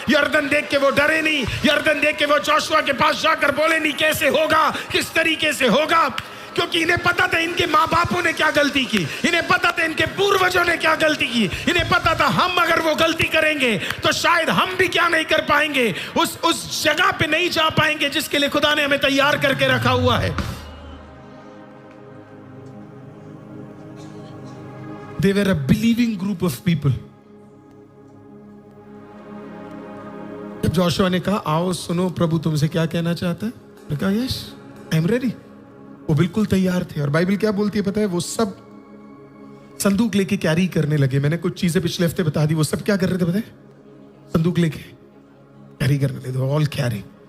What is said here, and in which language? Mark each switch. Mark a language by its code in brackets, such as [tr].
[hi] यरदन देख के वो डरे नहीं, यरदन देख के वो जोशुआ के पास जाकर बोले नहीं कैसे होगा, किस तरीके से होगा, क्योंकि इन्हें पता था इनके माँ बापों ने क्या गलती की, इन्हें पता था इनके पूर्वजों ने क्या गलती की, इन्हें पता था हम अगर वो गलती करेंगे तो शायद हम भी क्या नहीं कर पाएंगे, उस जगह पे नहीं जा पाएंगे जिसके लिए खुदा ने हमें तैयार करके रखा हुआ है। [en] They were a believing group of people. [hi] जब जोशुआ ने कहा आओ सुनो प्रभु तुमसे क्या कहना चाहता है, उन्होंने कहा [en] Yes I am ready. [hi] वो बिल्कुल तैयार थे। और बाइबल क्या बोलती है पता है? वो सब संदूक लेके कैरी करने लगे। मैंने कुछ चीजें पिछले हफ्ते बता दी। वो सब क्या कर रहे थे पता है? संदूक लेके कैरी कर रहे थे, [en] All carry.